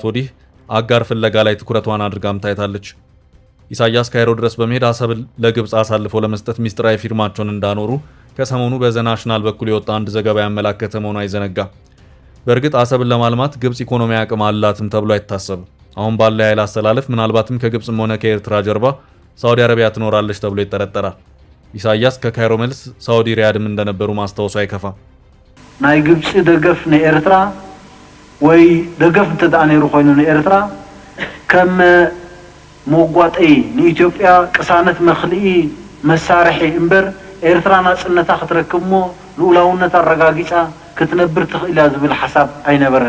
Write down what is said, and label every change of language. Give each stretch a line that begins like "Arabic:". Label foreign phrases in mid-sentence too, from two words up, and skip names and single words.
Amharic: ወዲህ አጋር ፍለጋ ላይ ትኩረቷን አድርጋም ታይታለች። ኢሳያስ ካይሮ ድረስ በመሄድ አሰብን ለግብፅ አሳልፈው ለመስጠት ሚስጥራዊ ፊርማቸውን እንዳኖሩ ከሰሞኑ በዘናሽናል በኩል የወጣ አንድ ዘገባ ያመላከተ መሆኑ አይዘነጋም። በእርግጥ አሰብን ለማልማት ግብፅ ኢኮኖሚ አቅም አላትም ተብሎ አይታሰብም። አሁን ባለ የኃይል አሰላለፍ ምናልባትም ከግብፅም ሆነ ከኤርትራ ጀርባ ሳውዲ አረቢያ ትኖራለች ተብሎ ይጠረጠራል። ኢሳያስ ከካይሮ መልስ ሳውዲ ሪያድም እንደነበሩ ማስታወሱ አይከፋም።
Tigrinya: ናይ ግብፅ ደገፍ ንኤርትራ ወይ ደገፍ እንተደኣ ነይሩ ኮይኑ ንኤርትራ ከም መጓጠይ ንኢትዮጵያ ቅሳነት መክልኢ መሳርሒ እምበር ኤርትራ ናጽነታ ክትረክብ ሞ ልኡላውነት አረጋጊጻ ክትነብር ትኽእላ ዝብል ሓሳብ አይነበረን።